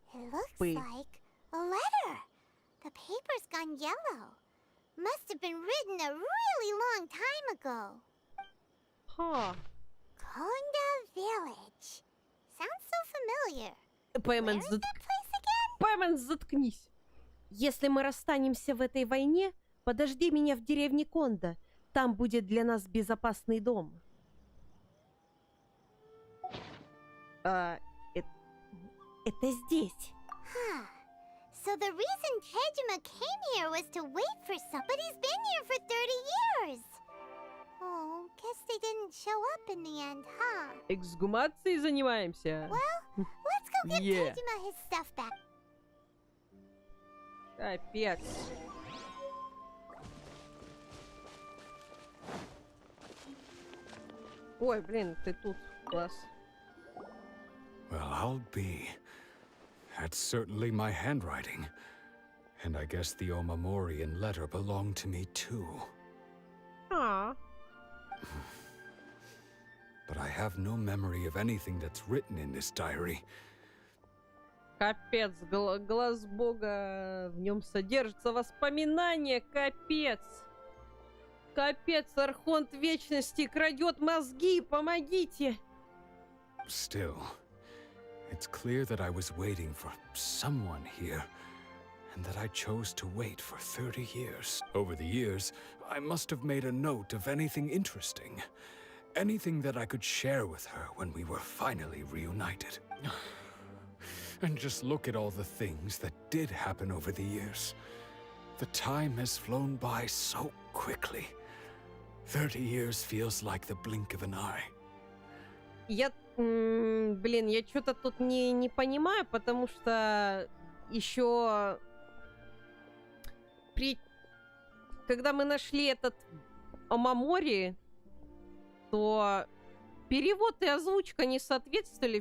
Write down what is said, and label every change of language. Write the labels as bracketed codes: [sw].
[en] It looks like a letter. The paper's gone yellow. Must have been written a really long time ago. Ха. Konda Village. Sounds so familiar. [ru] Пайман, [en] Where is that place again? [ru] Пайман, заткнись. Если мы расстанемся в этой войне, подожди меня в деревне Конда. Там будет для нас безопасный дом. Это здесь. Huh. [en] So the reason Tejima came here was to wait for somebody. But he's been here for 30 years. Oh, guess they didn't show up in the end, huh? [ru] Эксгумацией занимаемся. [en] Well, let's go give Yeah. Tejima his stuff back. [ru] Капец. Ой, блин, ты тут. Класс. [en] Well, I'll be. That's certainly my handwriting. And I guess the Omamorian letter belonged to me too. А. But I have no memory of anything that's written in this diary. [ru] Капец, глаз Бога, в нем содержится воспоминание, капец. Капец, Архонт Вечности крадет мозги, помогите. [en] Still, it's clear that I was waiting for someone here, and that I chose to wait for 30 years. Over the years, I must have made a note of anything interesting. Anything that I could share with her when we were finally reunited. And just look at all the things that did happen over the years. The time has flown by so quickly. 30 years feels like the blink of an eye. [ru] Блин, я что-то тут не понимаю, потому что еще Когда мы нашли этот Амамори, то перевод и озвучка не соответствовали.